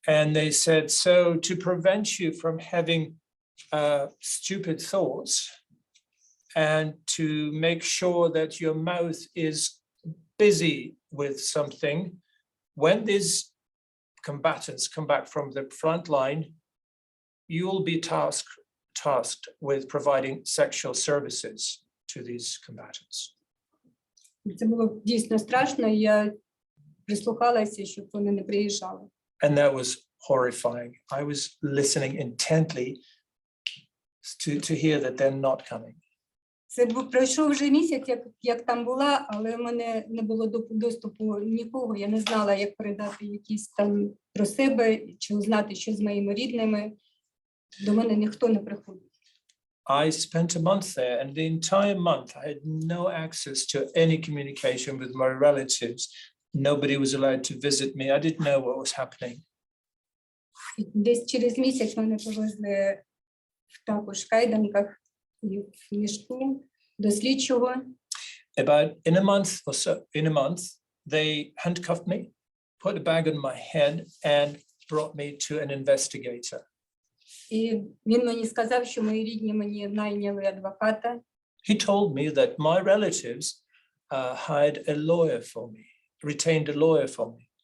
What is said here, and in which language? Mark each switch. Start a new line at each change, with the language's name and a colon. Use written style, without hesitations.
English: And they said, so to prevent you from having stupid thoughts and to make sure that your mouth is busy with something, when these combatants come back from the front line, you will be tasked with providing sexual services to these combatants.
Ukrainian: Це було дійсно страшно, і я прислухалася, щоб вони не приїжджали.
English: And that was horrifying. I was listening intently to hear that they're not coming.
Ukrainian: Це пройшов вже місяць, як там була, але в мене не було доступу нікого. Я не знала, як передати якісь там про себе, чи узнати, що з моїми рідними. До мене ніхто не приходив.
English: I spent a month there, and the entire month I had no access to any communication with my relatives. Nobody was allowed to visit me. I didn't know what was happening.
Ukrainian: І десь через місяць мене повезли також в кайданках і в мішку до слідчого.
English: About in a month, they handcuffed me, put a bag on my head, and brought me to an investigator.
Ukrainian: І він мені сказав, що мої рідні мені найняли адвоката.
English: He told me that my relatives hired a lawyer for me, retained a lawyer for me.